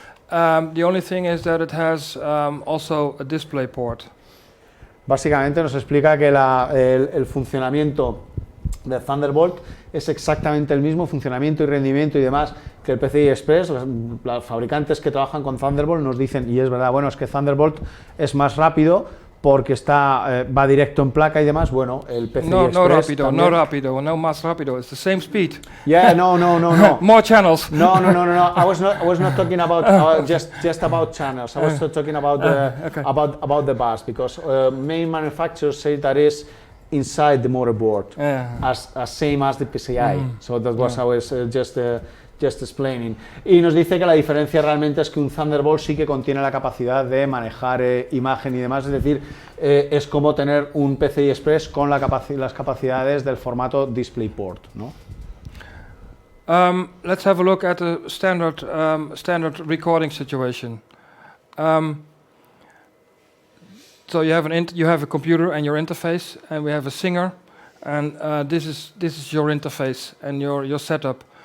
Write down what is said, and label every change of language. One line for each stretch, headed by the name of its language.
English: The only thing is that it has also a display port.
Spanish: Básicamente nos explica que el funcionamiento de Thunderbolt es exactamente el mismo funcionamiento y rendimiento y demás que el PCI Express. Los fabricantes que trabajan con Thunderbolt nos dicen, y es verdad, bueno, es que Thunderbolt es más rápido porque va directo en placa y demás. Bueno, el PCI Express no rápido, no más rápido.
English: It's the same speed. Yeah, no. More channels. No. I was not talking about just about channels. I was talking about about the bus, because main manufacturers say that is inside the motherboard, as same as the PCI. So that was I was just explaining.
Spanish: Y nos dice que la diferencia realmente es que un Thunderbolt sí que contiene la capacidad de manejar imagen y demás, es decir, es como tener un PCI Express con las capacidades del formato DisplayPort, ¿no?
English: Let's have a look at a standard recording situation. So you have a computer and your interface, and we have a singer, and this is your interface and your setup.